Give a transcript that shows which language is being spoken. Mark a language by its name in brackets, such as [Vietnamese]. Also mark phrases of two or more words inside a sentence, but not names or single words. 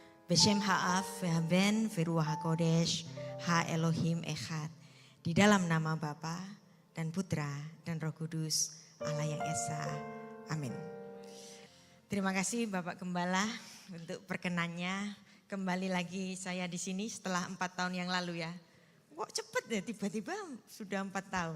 [Hebrew] בשם האב והבן ורוח הקודש האלוהים אחד. [Indonesian] Di dalam nama Bapa dan Putra dan Roh Kudus Allah yang Esa. Amin. Terima kasih Bapak Gembala untuk perkenannya. Kembali lagi saya di sini setelah 4 tahun yang lalu ya. Kok cepet ya tiba-tiba sudah 4 tahun.